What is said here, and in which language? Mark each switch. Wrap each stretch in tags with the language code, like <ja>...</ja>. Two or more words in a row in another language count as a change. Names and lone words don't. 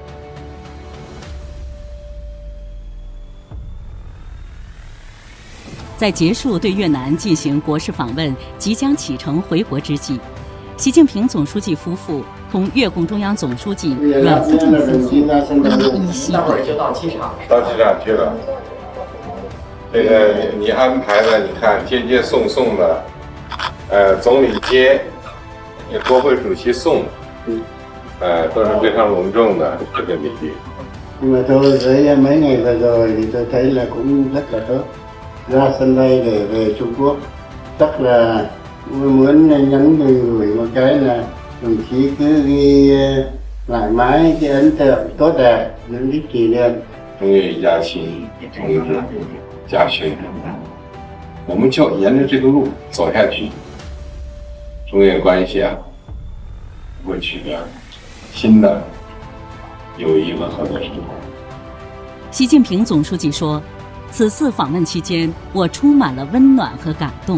<zh>在结束对越南进行国事访问、即将启程回国之际，习近平总书记夫妇同越共中央总书记阮富仲夫妇依稀。待会儿就到机场。到机场去了。这个你安排的，你看接接送送的，总理接，国会主席送，都是非常隆重的这个礼遇。</zh> <vi>Nhưng mà tôi với mấy ngày vừa rồi thì tôi thấy là cũng rất là tốt. Ra sân bay để về Trung Quốc, chắc là muốn nhắn gửi một cái là đồng chí cứ ghi lại mãi cái ấn tượng tốt đẹp, những cái kỷ niệm.</vi> <zh>中越一家亲，同志家训，我们就沿着这个路走下去，中越关系会取得新的友谊和合作生活。习近平总书记说，此次访问期间，我充满了温暖和感动。</zh>